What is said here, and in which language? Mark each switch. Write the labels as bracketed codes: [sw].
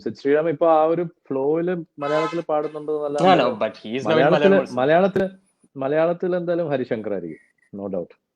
[ml] സിദ് ശ്രീറാം ഇപ്പൊ ആ ഒരു ഫ്ലോയില് മലയാളത്തിൽ പാടുന്നുണ്ട് [en] No, but he is now in Malayalam also. [ml] മലയാളത്തിൽ എന്തായാലും ഹരിശങ്കർ ആയിരിക്കും, [en] No doubt.